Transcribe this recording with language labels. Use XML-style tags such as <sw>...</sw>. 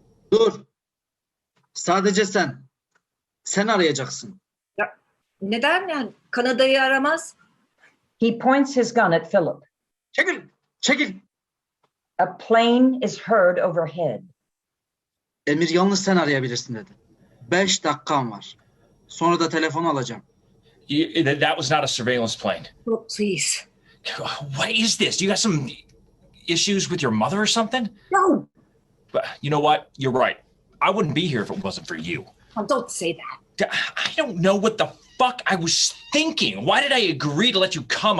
<tr>Dur. Sadece sen. Sen arayacaksın. Neden yani? Kanada'yı aramaz.</tr> <en>He points his gun at Philip.</en> <tr>Çekil. Çekil.</tr> <en>A plane is heard overhead.</en> <tr>Emir yalnız sen arayabilirsin dedi. 5 dakikam var. Sonra da telefonu alacağım.</tr> <en>That was not a surveillance plane. Oh, please. What is this? You got some issues with your mother or something? No. But you know what? You're right. I wouldn't be here if it wasn't for you. Oh, don't say that. I don't know what the fuck I was thinking. Why did I agree to let you come?</en>